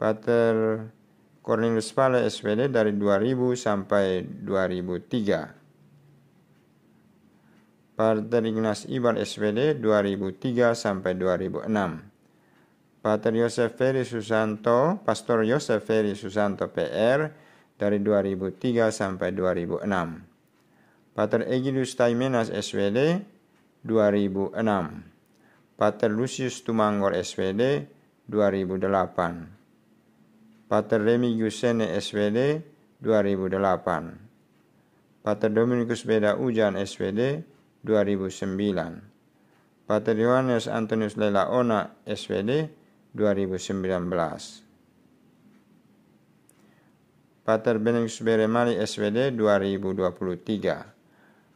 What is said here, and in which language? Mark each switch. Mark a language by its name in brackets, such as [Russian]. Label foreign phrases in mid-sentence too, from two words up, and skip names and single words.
[Indonesian] Pater Cornelius Pale SPD dari 2000 sampai 2003. Pater Ignas Ibar SPD 2003 sampai 2006. Pater Yosef Ferry Susanto, Pastor Yosef Ferry Susanto PR dari 2003 sampai 2006. Pater Egidius Taimenas SPD 2006. Pater Lucius Tumanggor SPD 2008. Pater Remigius Sene SPD 2008. Pater Dominikus Beda Ujan SPD 2009. Pater Yohanes Antonius Lela Ona SPD 2019. Pater Benedictus Beremali SPD 2023.